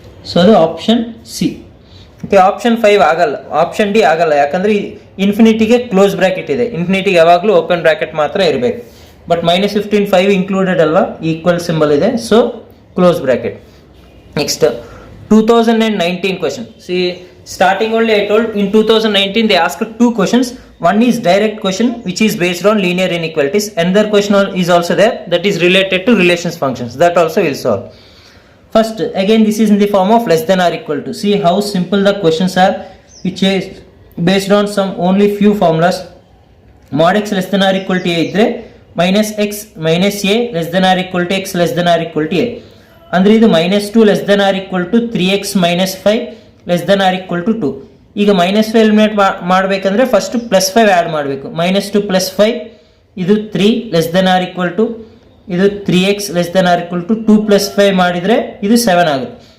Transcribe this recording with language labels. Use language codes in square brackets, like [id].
[kn] So ಅದು option C. Okay, option 5 ಆಗಲ್ಲ, option D ಆಗಲ್ಲ. ಯಾಕಂದರೆ ಇನ್ಫಿನಿಟಿಗೆ ಕ್ಲೋಸ್ ಬ್ರ್ಯಾಕೆಟ್ ಇದೆ, ಇನ್ಫಿನಿಟಿಗೆ ಯಾವಾಗಲೂ ಓಪನ್ ಬ್ರ್ಯಾಕೆಟ್ ಮಾತ್ರ ಇರಬೇಕು. ಬಟ್ -15 5 ಇನ್ಕ್ಲೂಡೆಡ್ ಅಲ್ವಾ, ಈಕ್ವಲ್ ಸಿಂಬಲ್ ಇದೆ, so close bracket. [en] Next 2019 question. See, starting only I told in 2019 they asked 2 questions. One is direct question which is based on linear inequalities. Another question is also there that is related to relations functions. That also will solve. First, again this is in the form of less than or equal to. See how simple the questions are, which is based on some only few formulas. Mod x less than or equal to a idre -x minus a less than or equal to x less than or equal to a. [kn] ಅಂದರೆ ಇದು -2 less than R equal to 3x - 5 less than R equal to 2. ಈಗ -5 eliminate ಮಾಡಬೇಕಂದ್ರೆ first +5 add ಮಾಡಬೇಕು. -2 + 5 ಇದು 3 less than R equal to ಇದು 3x less than R equal to 2 + 5 ಮಾಡಿದರೆ ಇದು 7 ಆಗುತ್ತೆ.